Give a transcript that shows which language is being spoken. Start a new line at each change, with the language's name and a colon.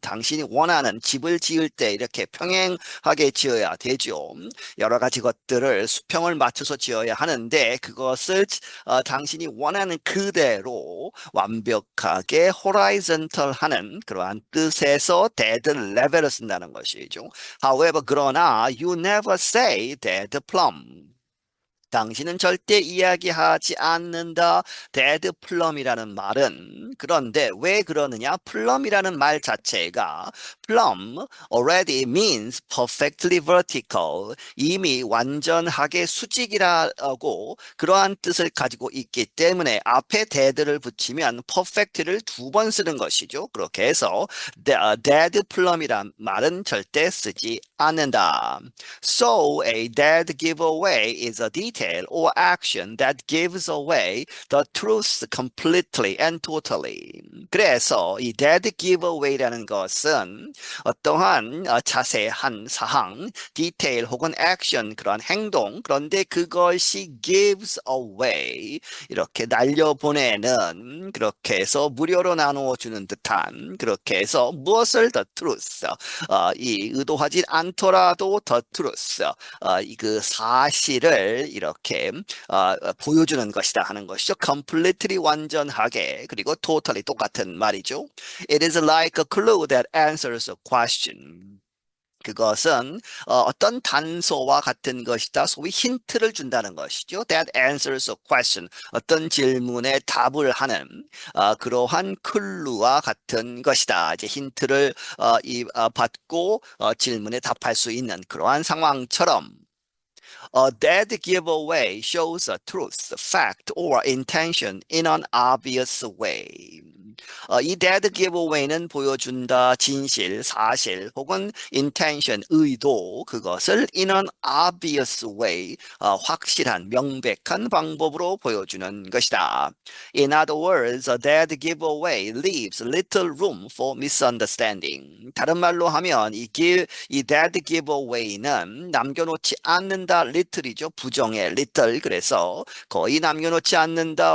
Korean: 당신이 원하는 집을 지을 때 이렇게 평행하게 지어야 되죠. 여러 가지 것들을 수평을 맞춰서 지어야 하는데 그것을 당신이 원하는 그대로 완벽하게 horizontal하는 그러한 뜻에서 dead level을 쓴다는 것이죠.
English: However,
Korean: 그러나
English: you never say dead plum.
Korean: 당신은 절대 이야기하지 않는다. dead plum이라는 말은 그런데 왜 그러느냐?
English: plum
Korean: 이라는 말 자체가
English: plum already means perfectly vertical.
Korean: 이미 완전하게 수직이라고 그러한 뜻을 가지고 있기 때문에 앞에 dead를 붙이면 perfect를 두 번 쓰는 것이죠. 그렇게 해서 dead plum이란 말은 절대 쓰지 않는다.
English: So a dead giveaway is a detail or action that gives away the truth completely and totally.
Korean: 그래서 이 dead giveaway라는 것은 어떠한 자세한 사항, 디테일 혹은 액션 그런 행동 그런데 그것이 gives away 이렇게 날려보내는 그렇게 해서 무료로 나누어 주는 듯한 그렇게 해서 무엇을
English: the truth
Korean: 이 의도하지 않더라도 the truth 이 그 사실을 이렇게 보여주는 것이다 하는 것이죠. completely 완전하게 그리고 totally 똑같은 말이죠.
English: It is like a clue that answers a question.
Korean: 그것은 어떤 단서와 같은 것이다. 소위 힌트를 준다는 것이죠.
English: That answers a question.
Korean: 어떤 질문에 답을 하는 그러한 클루와 같은 것이다. 이제 힌트를 받고 질문에 답할 수 있는 그러한 상황처럼
English: A dead giveaway shows a truth, fact, or intention in an obvious way.
Korean: 이 dead giveaway는 보여준다 진실, 사실 혹은 intention, 의도 그것을
English: in an obvious way,
Korean: 확실한, 명백한 방법으로 보여주는 것이다.
English: In other words, a dead giveaway leaves little room for misunderstanding.
Korean: 다른 말로 하면 이 dead giveaway는 남겨놓지 않는다. little이죠. 부정의 little. 그래서 거의 남겨놓지 않는다.